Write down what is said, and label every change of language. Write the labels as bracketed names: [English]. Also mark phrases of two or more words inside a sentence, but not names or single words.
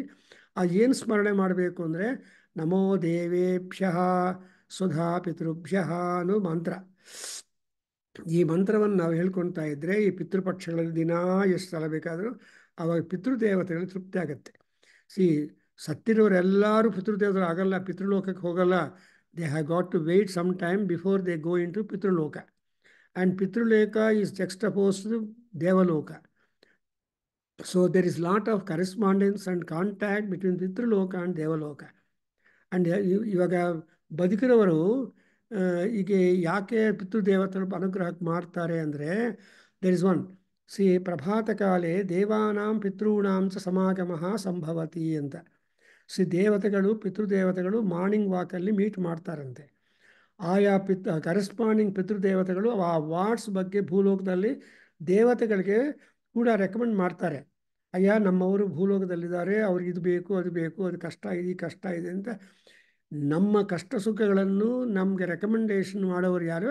[Kannada] ಏನು ಸ್ಮರಣೆ ಮಾಡಬೇಕು ಅಂದರೆ [Sanskrit] ನಮೋ ದೇವೇಭ್ಯ ಸ್ವಧಾ ಪಿತೃಭ್ಯ [Kannada] ಅನ್ನೋ ಮಂತ್ರ. ಈ ಮಂತ್ರವನ್ನು ನಾವು ಹೇಳ್ಕೊಳ್ತಾ ಇದ್ದರೆ ಈ ಪಿತೃಪಕ್ಷಗಳಲ್ಲಿ ದಿನಾ ಎಷ್ಟು ಸಲ ಬೇಕಾದರೂ ಆವಾಗ ಪಿತೃದೇವತೆಗಳು ತೃಪ್ತಿ ಆಗುತ್ತೆ. ಸಿ ಸತ್ತಿರೋರೆಲ್ಲರೂ ಪಿತೃದೇವತೆಗಳು ಆಗಲ್ಲ, ಪಿತೃಲೋಕಕ್ಕೆ ಹೋಗಲ್ಲ. [English] They have got to wait some time before they go in to ಪಿತೃಲೋಕ. And ಪಿತೃಲೋಕ is juxtaposed to ದೇವಲೋಕ. So there is lot of correspondence and contact between ಪಿತೃಲೋಕ and ದೇವಲೋಕ. [Kannada] ಆ್ಯಂಡ್ ಇವಾಗ ಬದುಕಿರೋರು ಈಗ ಯಾಕೆ ಪಿತೃದೇವತೆಗಳು ಅನುಗ್ರಹಕ್ಕೆ ಮಾಡ್ತಾರೆ ಅಂದರೆ [English] there is one see [Sanskrit] ಪ್ರಭಾತ ಕಾಲೇ ದೇವಾನಾಂ ಪಿತॄಣಾಂ ಚ ಸಮಾಗಮಃ ಸಂಭವತಿ [Kannada] ಅಂತ. ಸಿ ದೇವತೆಗಳು ಪಿತೃದೇವತೆಗಳು [English] morning walk [Kannada] ಮೀಟ್ ಮಾಡ್ತಾರಂತೆ. ಆಯಾ ಕರೆಸ್ಪಾಂಡಿಂಗ್ ಪಿತೃದೇವತೆಗಳು ಆ ವಾರ್ಡ್ಸ್ ಬಗ್ಗೆ ಭೂಲೋಕದಲ್ಲಿ ದೇವತೆಗಳಿಗೆ ಕೂಡ ರೆಕಮೆಂಡ್ ಮಾಡ್ತಾರೆ. ಅಯ್ಯ ನಮ್ಮವರು ಭೂಲೋಕದಲ್ಲಿದ್ದಾರೆ, ಅವ್ರಿಗೆ ಇದು ಬೇಕು ಅದು ಬೇಕು, ಅದು ಕಷ್ಟ ಇದೆ ಈ ಕಷ್ಟ ಇದೆ ಅಂತ ನಮ್ಮ ಕಷ್ಟ ಸುಖಗಳನ್ನು ನಮಗೆ ರೆಕಮೆಂಡೇಶನ್ ಮಾಡೋರು ಯಾರು?